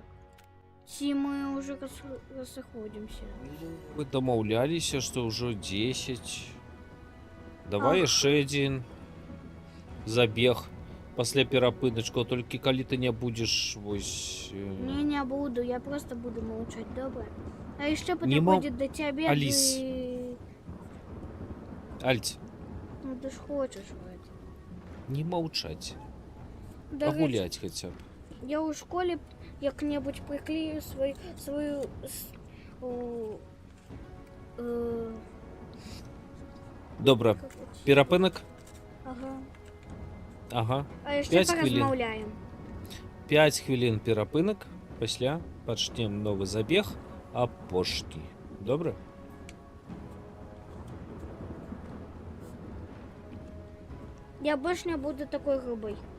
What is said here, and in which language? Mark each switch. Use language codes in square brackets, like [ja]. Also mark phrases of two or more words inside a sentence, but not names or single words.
[ru] Ці мы уже разыходимся. [be] Мы дамаўляліся, што ўжо 10. Давай Ах. яшчэ адзін забег пасля перапыначкаў, толькі калі ты не будзеш вось... [ru] Не буду, я просто буду молчать, добро? А еще потом Не мол- будет до тебя, Алис. ты... Альць, Ну ты ж хочешь вроде. [be] не маўчаць, [ru] Да, [be] пагуляць хаця б. [ru] я у школе як-небудь приклею свою [be] Добра, [ru] как это? [be] перапынак? Ага. Ага. [ru] А еще [be] 5 хвилин. поразмаўляем. 5 хвілін перапынак, пасля пачнем новы забег апошні. Добра? [ru] Я больше не буду такой грубой.